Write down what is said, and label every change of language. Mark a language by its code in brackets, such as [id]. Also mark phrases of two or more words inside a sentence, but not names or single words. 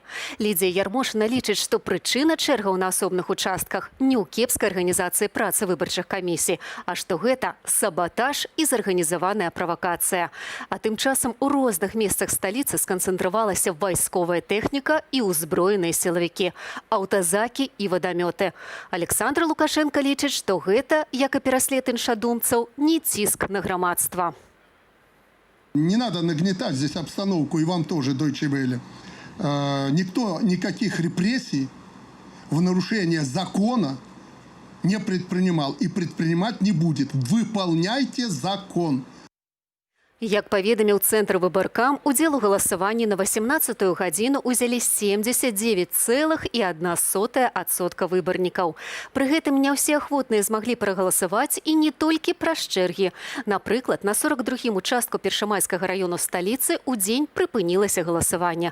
[be] Лідзія Ярмошына лічыць, што прычына чэргаў на асобных участках не ў кепскай арганізацыі працы выбарчых камісій, а што гэта сабатаж і зарганізаваная правакацыя. А тым часам у розных месцах сталіцы сканцэнтравалася вайсковая тэхніка і ўзброеныя сілавікі, аўтазакі і вадамёты. Александр Лукашенко лічыць, што гэта, як і пераслед іншадумцаў, не ціск на грамадства. [ru] Не надо нагнетать здесь обстановку, и вам тоже, Deutsche Welle. Никто никаких репрессий в нарушение закона не предпринимал и предпринимать не будет. Выполняйте закон. [be] Як паведаміў Цэнтр выбаркам, удзел у галасаванні на 18-ю гадзіну ўзялі 79,1% выбарнікаў. Пры гэтым не ўсе ахвотныя змаглі прагаласаваць і не толькі праз чэргі. Напрыклад, на 42-м участку Першамайскага раёну сталіцы ў дзень прыпынілася галасаванне.